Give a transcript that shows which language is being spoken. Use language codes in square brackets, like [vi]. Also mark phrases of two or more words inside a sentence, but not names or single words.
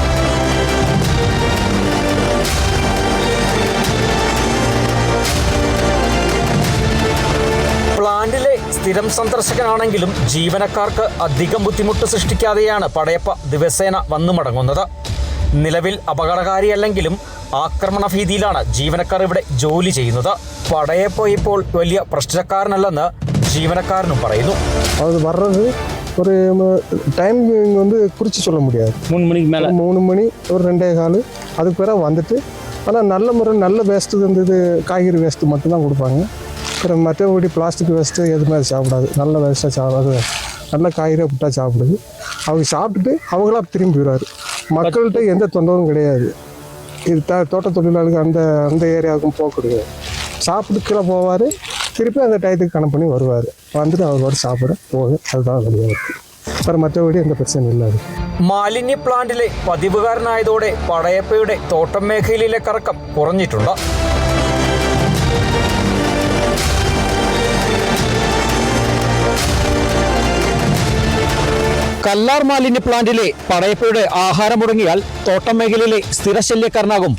[ml] പ്ലാന്റിലെ സ്ഥിരം സന്ദർശകനാണെങ്കിലും ജീവനക്കാർക്ക് അധികം ബുദ്ധിമുട്ട് സൃഷ്ടിക്കാതെയാണ് പടയപ്പ ദിവസേന വന്നു മടങ്ങുന്നത്. നിലവിൽ അപകടകാരിയല്ലെങ്കിലും ആക്രമണ ഭീതിയിലാണ് ജീവനക്കാർ ഇവിടെ ജോലി ചെയ്യുന്നത്. പടയപ്പ ഇപ്പോൾ വലിയ പ്രശ്നക്കാരനല്ലെന്ന് ജീവനക്കാരനും പറയുന്നു. [ta] அது வர்றது ஒரு டைமிங் வந்து குறித்து சொல்ல முடியாது. 3 மணிக்கு மேலே 3 மணி ஒரு 2:15 அதுக்கு பிறகு வந்துட்டு, ஆனால் நல்ல முறை நல்ல வேஸ்ட்டு இது காய்கறி வேஸ்ட்டு மட்டும்தான் கொடுப்பாங்க. அப்புறம் மற்றபடி [en] plastic waste [ta] எதுவுமே அது சாப்பிடாது. நல்ல வேஸ்ட்டாக சாப்பிடாது, நல்ல காய்கறியாக விட்டா சாப்பிடுது. அவங்க சாப்பிட்டுட்டு அவங்களா திரும்பி போயிடுவார். மக்கள்கிட்ட எந்த தொந்தரவும் கிடையாது. இது தோட்ட தொழிலாளர்கள் அந்த ஏரியாவுக்கும் போக கிடையாது. சாப்பிட்டு கீழே போவார், திருப்பி அந்த டயத்துக்கு கணக்கு பண்ணி வருவார். வந்துட்டு அவர் வர சாப்பிட போக, அதுதான் வழியாக இருக்குது. அப்புறம் மற்றபடி எந்த பிரச்சனையும் இல்லாது. [ml] മാലിന്യ പ്ലാന്റിലെ പതിവുകാരനായതോടെ പടയപ്പയുടെ തോട്ടം മേഖലയിലെ കറക്കം കുറഞ്ഞിട്ടുണ്ട്. കല്ലാർ മാലിന്യ പ്ലാന്റിലെ പടയപ്പയുടെ ആഹാരം മുടങ്ങിയാൽ തോട്ടം മേഖലയിലെ സ്ഥിരശല്യക്കാരനാകും പടയപ്പ.